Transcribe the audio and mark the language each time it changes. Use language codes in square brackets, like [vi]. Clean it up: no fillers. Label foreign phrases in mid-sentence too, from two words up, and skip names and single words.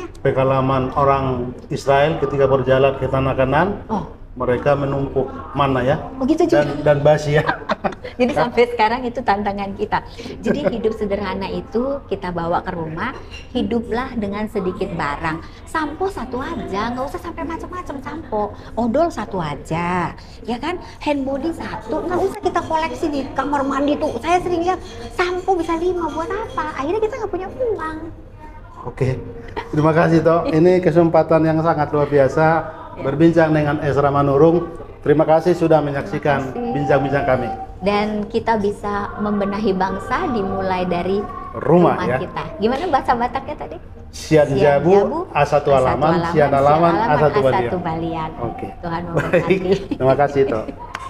[id] Pengalaman orang Israel ketika berjalan ke tanah Kanan, mereka menumpuk mana ya, begitu juga dan basi ya. Jadi sampai sekarang itu tantangan kita. Jadi hidup sederhana itu kita bawa ke rumah, hiduplah dengan sedikit barang. Sampo satu aja, nggak usah sampai macam-macam sampo. Odol satu aja, ya kan? Hand body satu, nggak usah kita koleksi di kamar mandi tuh. Saya sering lihat sampo bisa 5, buat apa? Akhirnya kita nggak punya uang. Oke, terima kasih toh. Ini kesempatan yang sangat luar biasa berbincang dengan Ezra Manurung. Terima kasih sudah menyaksikan bincang-bincang kami. Dan kita bisa membenahi bangsa dimulai dari rumah kita. Gimana bahasa Bataknya tadi? [bbc] Sian jabu, asatu alaman, sian alaman, asatu balian. [id] Oke. Tuhan memberkati. Terima kasih toh.